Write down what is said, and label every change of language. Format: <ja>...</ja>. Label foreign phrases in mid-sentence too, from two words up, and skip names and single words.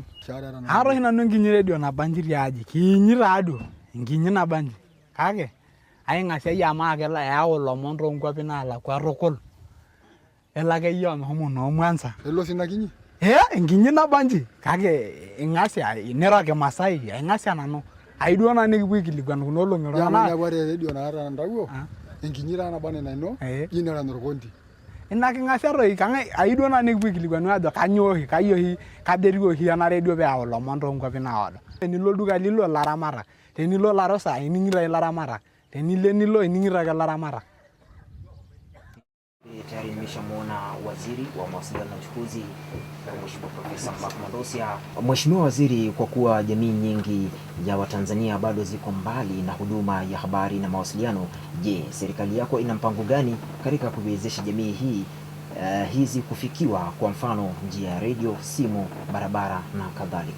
<mas>aro hina nonginyi radio nabanji tiaji kinyi taado nginyi nabanji kake aing'asiai ama ake yau ilomon tonkwapi naalakwa rokol elake iyo mehomo no Mwanza elo sinakinyi nginyi nabanji kake ing'asia nira Kimasai ing'asia nanu aiduo na nikipuo kilikuan kuno olong'ero na ore radio na ara ndawuo enkinyi ra na bane naino inera norkondi ina king'asia toi kang'e aiduo na nikipuo kilikuan ajo kanyohi kaderiohi ena radio pee yau ilomon tonkwapi naado tenilo olduka lilo laramatak tenilo larosa ining'ita ilaramatak tenilo ining'ita ake ilaramatak</mas> <sw>tayari nimeshamuona waziri wa mawasiliano na uchukuzi Mheshimiwa Profesa Madosia. Mheshimiwa Waziri, kwa kuwa jamii nyingi ya Watanzania bado ziko mbali na huduma ya habari na mawasiliano, je, serikali yako ina mpango gani katika kuwezesha jamii hizi kufikiwa, kwa mfano njia ya radio, simu, barabara na kadhalika?</sw>